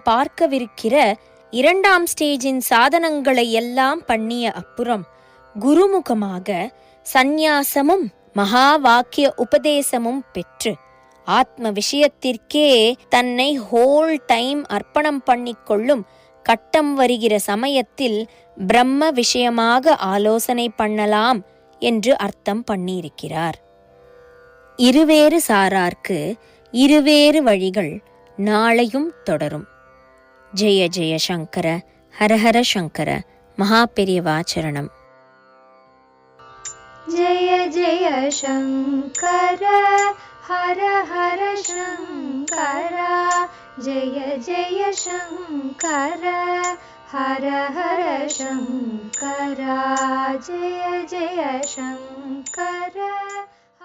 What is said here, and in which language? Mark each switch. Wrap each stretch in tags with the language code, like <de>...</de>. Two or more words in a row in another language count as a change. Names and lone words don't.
<ta>பார்க்கவிருக்கிற 2ஆம் ஸ்டேஜின் சாதனங்களை எல்லாம் பண்ணிய அப்புறம் குருமுகமாக சந்நியாசமும் மகா வாக்கிய உபதேசமும் பெற்று ஆத்ம விஷயத்திற்கே தன்னை</ta> <en>whole time</en> <ta>அர்ப்பணம் பண்ணிக்கொள்ளும் கட்டம் வருகிற சமயத்தில் பிரம்ம விஷயமாக ஆலோசனை பண்ணலாம் என்று அர்த்தம் பண்ணியிருக்கிறார். இருவேறு சாரார்க்கு இருவேறு வழிகள் நாளையும் தொடரும். ஜெய ஜெய சங்கர, ஹரஹர சங்கர, மகா பெரியவாச்சரணம்.</ta> <sa>जय जय शङ्कर हर हर शङ्कर जय जय शङ्कर हर हर शङ्कर जय जय शङ्कर.</sa>